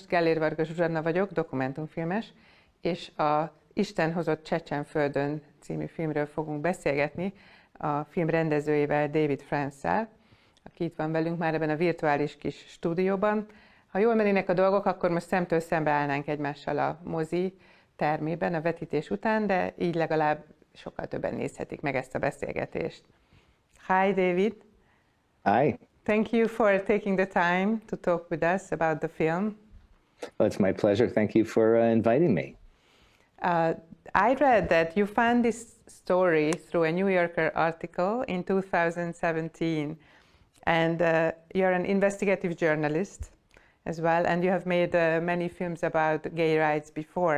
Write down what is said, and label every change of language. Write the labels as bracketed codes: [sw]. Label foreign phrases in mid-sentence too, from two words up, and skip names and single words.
[hu] Gellér Varga Zsuzsanna vagyok, dokumentumfilmes, és a Isten hozott Csecsenföldön című filmről fogunk beszélgetni a film rendezőjével, David France-szel, aki itt van velünk már ebben a virtuális kis stúdióban. Ha jól mennének a dolgok, akkor most szemtől szembe állnánk egymással a mozi termében a vetítés után, de így legalább sokkal többen nézhetik meg ezt a beszélgetést. [en] Hi, David. Hi. Thank you for taking the time to talk with us about the film. Well, it's my pleasure. Thank you for inviting me. I read that you found this story through a New Yorker article in 2017, and you're an investigative journalist as well, and you have made many films about gay rights before.